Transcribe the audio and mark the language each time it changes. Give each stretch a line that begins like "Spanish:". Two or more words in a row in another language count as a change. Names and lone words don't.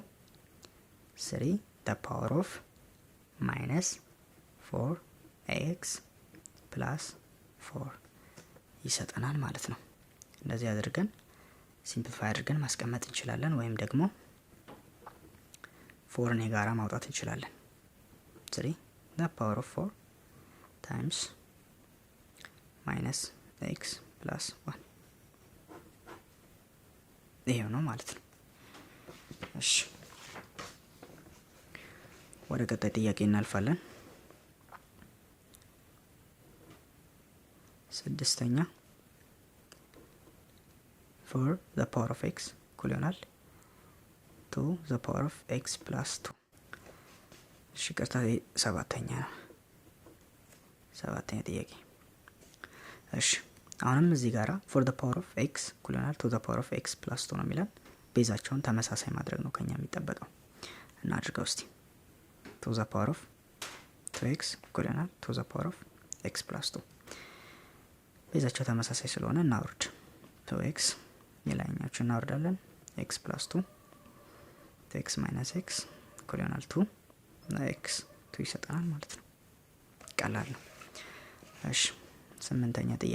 English: 3 the power of minus 4x plus 4
Amharic: ይሰጠናል ማለት ነው። እንደዚህ አድርገን ሲምፕሊፋይ አድርገን ማስቀመጥ እንችላለን፣ ወይም ደግሞ 4 ጋራ ማውጣት እንችላለን።
English: 3 the power of 4 times minus x plus 1
Amharic: ይሄው ነው ማለት ነው። እሺ ወደ ቀጣይ ጥያቄ እናልፋለን። ስድስተኛ
English: 4 the power of x
Amharic: እኩል ይሆናል
English: 2 the power of x plus 2
Amharic: እሺ ቀጣይ ሰባተኛ ጥያቄ እሺ አሁንም እዚህ ጋራ
English: four the power of x
Amharic: እኩል ይሆናል
English: two the power of x
Amharic: ፕላስ 2 ነው የሚለን። ቤዛቸውን ተመሳሳይ ማድረግ ነው ከኛ የሚጠበቀው። እናድርገው እስቲ።
English: two the power of 2x
Amharic: እኩል ይሆናል
English: two the power of x plus 2።
Amharic: ቤዛቸው ተመሳሳይ ስለሆነ እናውርድ። 2x የላይኛዎቹ እናወርዳለን።
English: x plus 2 2x minus x
Amharic: እኩል ይሆናል 2 ኤክስ 2 ይሰጠናል ማለት ነው። ቀላል ነው። እሺ ስምንተኛ